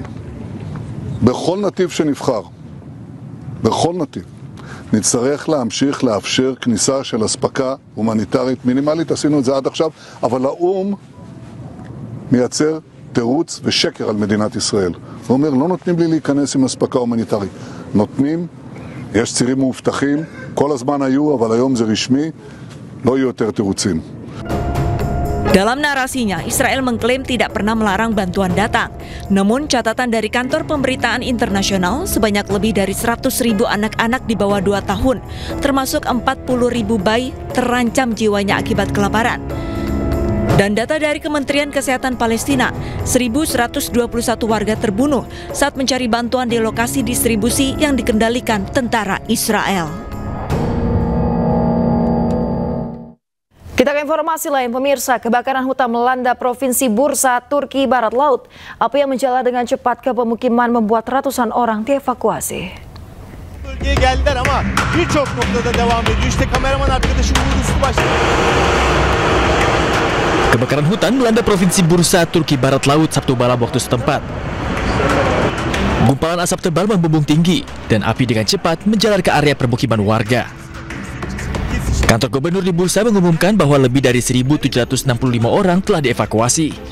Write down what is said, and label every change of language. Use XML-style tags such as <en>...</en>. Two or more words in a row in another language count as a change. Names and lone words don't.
<he>בכל נתיב שנבחר, בכל נתיב, נצטרך להמשיך לאפשר כניסה של אספקה הומניטרית מינימלית, עשינו את זה עד עכשיו, אבל האו"ם מייצר תירוץ ושקר על מדינת ישראל. הוא אומר, לא נותנים לי להיכנס עם אספקה הומניטרית. נותנים, יש צירים מאובטחים, כל הזמן היו, אבל היום זה רשמי, לא יהיו יותר תירוצים.</he> <id>Dalam narasinya, Israel mengklaim tidak pernah melarang bantuan datang. Namun catatan dari kantor pemberitaan internasional, sebanyak lebih dari 100.000 anak-anak di bawah 2 tahun, termasuk 40.000 bayi terancam jiwanya akibat kelaparan. Dan data dari Kementerian Kesehatan Palestina, 1.121 warga terbunuh saat mencari bantuan di lokasi distribusi yang dikendalikan tentara Israel. Kita ke informasi lain, pemirsa. Kebakaran hutan melanda Provinsi Bursa, Turki Barat Laut. Api yang menjalar dengan cepat ke pemukiman membuat ratusan orang dievakuasi.</id> <tr>Bölgeye geldiler ama birçok noktada devam ediyor. İşte kameraman arkadaşım Uğur Üstübaş.</tr> <id>Kebakaran hutan melanda Provinsi Bursa, Turki Barat Laut Sabtu malam waktu setempat. Gumpalan asap tebal membumbung tinggi dan api dengan cepat menjalar ke area permukiman warga. Kantor Gubernur di Bursa mengumumkan bahwa lebih dari 1.765 orang telah dievakuasi.</id>